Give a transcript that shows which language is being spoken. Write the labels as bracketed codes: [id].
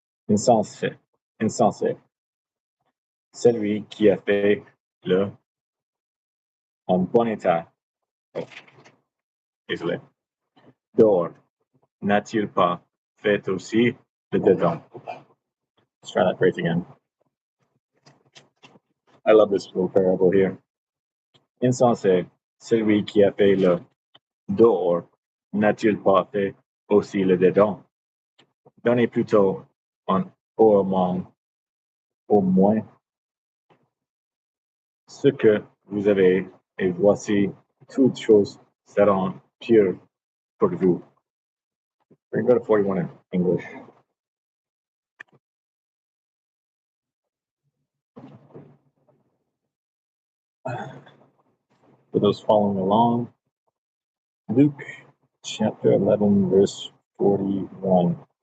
[fr] Insensé. Celui qui a fait le en bon état, désolé, dehors, n'a-t-il pas fait aussi le dedans? [en] Let's try that phrase again. I love this little parable here. [fr] Insensé, celui qui a fait le dehors, n'a-t-il pas fait aussi le dedans? Donnez plutôt au moins ce que vous avez, et voici toutes choses seront pures pour vous. [en] We're going to go to 41 in English. For those following along, Luke chapter 11, verse 41.